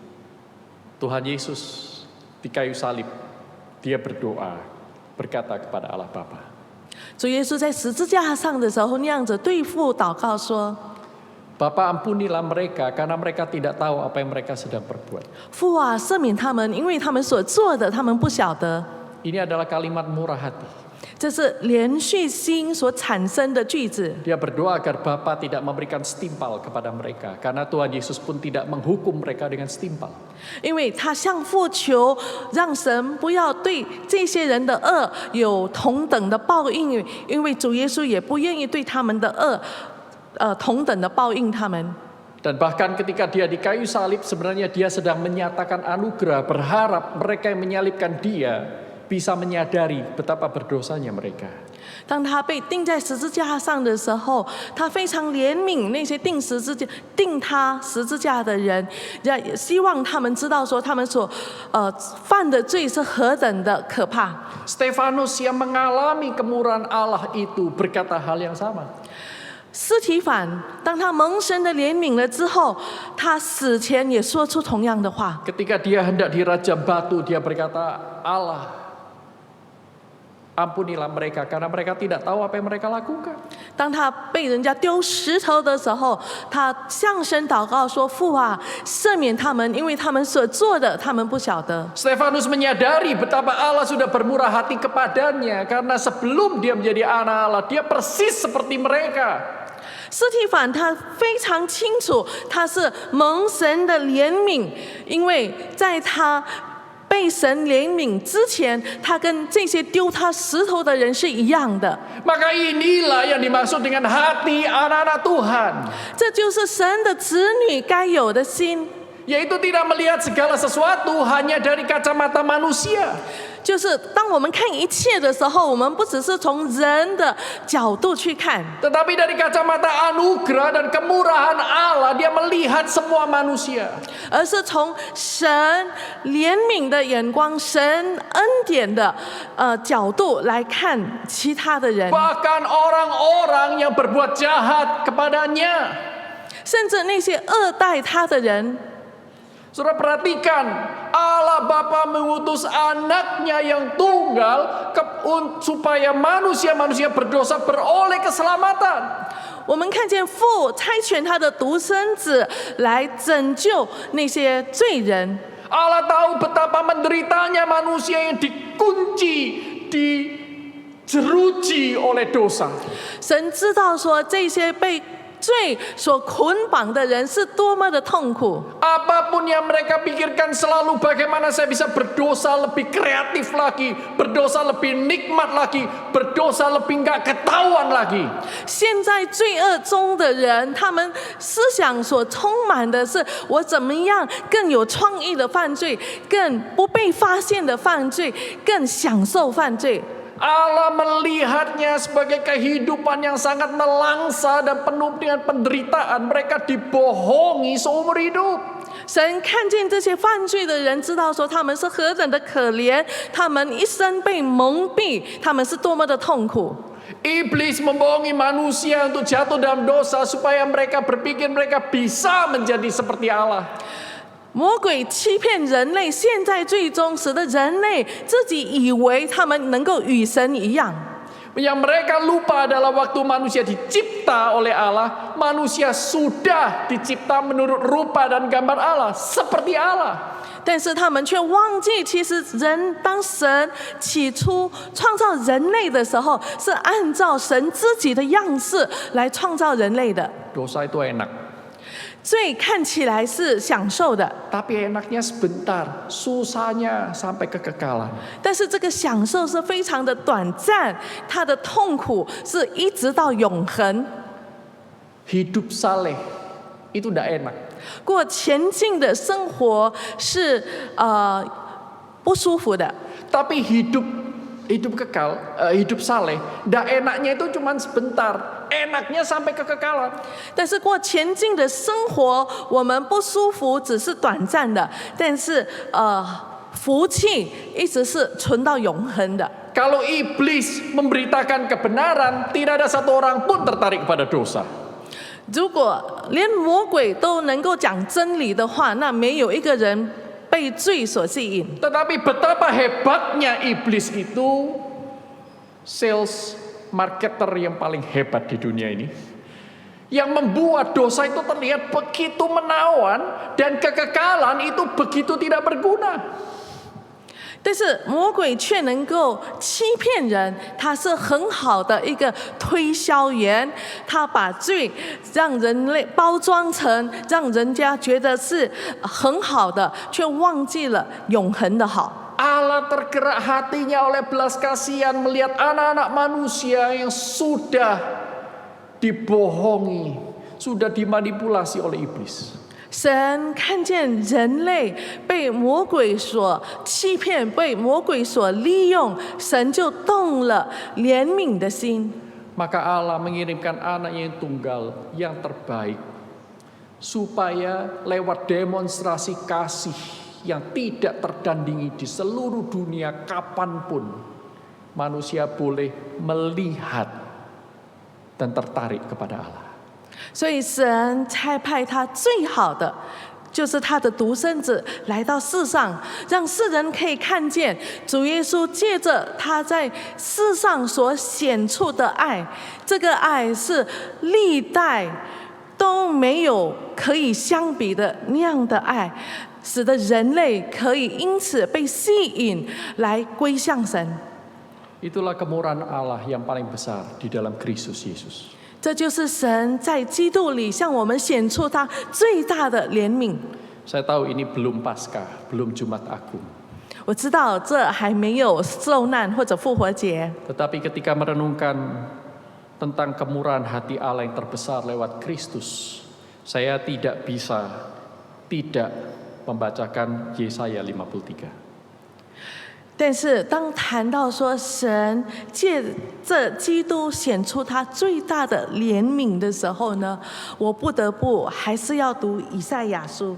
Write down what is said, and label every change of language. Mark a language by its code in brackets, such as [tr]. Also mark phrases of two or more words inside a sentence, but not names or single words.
[id] Tuhan Yesus di kayu salib, dia berdoa, berkata kepada Allah Bapa, [zh] 主耶稣在十字架上的时候，那样子对父祷告说： [id] Bapa ampunilah mereka karena mereka tidak tahu apa yang mereka sedang perbuat. [zh] 父啊，赦免他们，因为他们所做的，他们不晓得。 [id] Ini adalah kalimat murah hati. [zh] 这是连续心所产生的句子。 [id] Dia berdoa agar Bapa tidak memberikan setimpal kepada mereka karena Tuhan Yesus pun tidak menghukum mereka dengan setimpal. [zh] 因为他向父求，让神不要对这些人的恶有同等的报应，因为主耶稣也不愿意对他们的恶，同等的报应他们。 [id] Dan bahkan ketika dia di kayu salib sebenarnya dia sedang menyatakan anugerah, berharap mereka yang menyalibkan dia bisa menyadari betapa berdosanya mereka. [zh] 当他被钉在十字架上的时候，他非常怜悯那些钉他十字架的人，也希望他们知道说他们所犯的罪是何等的可怕。 [id] Stefanus yang mengalami kemurahan Allah itu berkata hal yang sama. [zh] 司提反，当他蒙神的怜悯了之后，他死前也说出同样的话。 [id] Ketika dia hendak dirajam batu, dia berkata, Allah, ampunilah mereka karena mereka tidak tahu apa yang mereka lakukan. [zh] 当他被人家丢石头的时候，他向神祷告说：“父啊，赦免他们，因为他们所做的，他们不晓得。” [id] Stefanus menyadari betapa Allah sudah bermurah hati kepadanya karena sebelum dia menjadi anak Allah, dia persis seperti mereka. [zh] 司提反他非常清楚，他是蒙神的怜悯，因为在他被神怜悯之前，他跟这些丢他石头的人是一样的。 [id] Maka inilah yang dimaksud dengan hati anak-anak Tuhan. [zh] 这就是神的子女该有的心， [id] Yaitu tidak melihat segala sesuatu hanya dari kacamata manusia. [zh] 就是当我们看一切的时候，我们不只是从人的角度去看， [id] Tetapi dari kacamata anugerah dan kemurahan Allah, dia melihat semua manusia. [zh] 而是从神怜悯的眼光、神恩典的角度来看其他的人， [id] Bahkan orang-orang yang berbuat jahat kepadanya. [zh] 甚至那些恶待他的人。 [id] Saudara perhatikan, Allah Bapa mengutus anaknya yang tunggal supaya manusia-manusia berdosa beroleh keselamatan. [zh] 我们看见父差遣他的独生子来拯救那些罪人。 [id] Allah tahu betapa menderitanya manusia yang dikunci, dijeruji oleh dosa. [zh] 神知道说这些被罪所捆绑的人是多么的痛苦。 [id] Apapun yang mereka pikirkan selalu bagaimana saya bisa berdosa lebih kreatif lagi, berdosa lebih nikmat lagi, berdosa lebih nggak ketahuan lagi. [zh] 现在罪恶中的人，他们思想所充满的是我怎么样更有创意的犯罪，更不被发现的犯罪，更享受犯罪。 [id] Allah melihatnya sebagai kehidupan yang sangat melangsa dan penuh dengan penderitaan. Mereka dibohongi seumur hidup. [zh] 神看见这些犯罪的人，知道说他们是何等的可怜，他们一生被蒙蔽，他们是多么的痛苦。 [id] Iblis membohongi manusia untuk jatuh dalam dosa supaya mereka berpikir mereka bisa menjadi seperti Allah. [zh] 魔鬼欺骗人类，现在最终使得人类自己以为他们能够与神一样。 [id] Yang mereka lupa adalah waktu manusia dicipta oleh Allah, manusia sudah dicipta menurut rupa dan gambar Allah, seperti Allah. [zh] 但是他们却忘记，其实当神起初创造人类的时候，是按照神自己的样式来创造人类的。 [id] Dosa itu enak, [zh] 罪看起来是享受的， [id] tapi enaknya sebentar, susahnya sampai kekekalan. [zh] 但是这个享受是非常的短暂，它的痛苦是一直到永恒。 [id] Hidup saleh itu tidak enak. [zh] 过前进的生活是不舒服的， [id] Tapi hidup kekal, hidup saleh, tidak enaknya itu cuma sebentar, enaknya sampai kekekalan. [zh] 但是过前进的生活，我们不舒服只是短暂的，但是福气一直是存到永恒的。 [id] Kalau iblis memberitakan kebenaran, tidak ada satu orang pun tertarik pada dosa. [zh] 如果连魔鬼都能够讲真理的话，那没有一个人被罪所吸引。 [id] Tetapi betapa hebatnya iblis itu, [en] sales marketer [id] yang paling hebat di dunia ini, yang membuat dosa itu terlihat begitu menawan dan kekekalan itu begitu tidak berguna. [zh] 但是魔鬼却能够欺骗人，他是很好的一个推销员，他把罪让人类包装成让人家觉得是很好的，却忘记了永恒的好。 [id] Allah tergerak hatinya oleh belas kasihan melihat anak-anak manusia yang sudah dibohongi, sudah dimanipulasi oleh iblis. [zh] 神看见人类被魔鬼所欺骗，被魔鬼所利用，神就动了怜悯的心。 [id] Maka Allah mengirimkan anaknya yang tunggal, yang terbaik, supaya lewat demonstrasi kasih yang tidak tertandingi di seluruh dunia kapanpun, manusia boleh melihat dan tertarik kepada Allah. [zh] 所以神差派他最好的，就是他的独生子来到世上，让世人可以看见主耶稣借着他在世上所显出的爱，这个爱是历代都没有可以相比的那样的爱，使得人类可以因此被吸引来归向神。 [id] Itulah kemurahan Allah yang paling besar di dalam Kristus Yesus. [zh] 这就是神在基督里向我们显出他最大的怜悯。 [id] Saya tahu ini belum Paskah, belum Jumat Agung. [zh] 我知道这还没有受难或者复活节， [id] Tetapi ketika merenungkan tentang kemurahan hati Allah yang terbesar lewat Kristus, saya tidak bisa tidak membacakan Yesaya 53. [zh] 但是当谈到说神借这基督显出他最大的怜悯的时候呢，我不得不还是要读以赛亚书。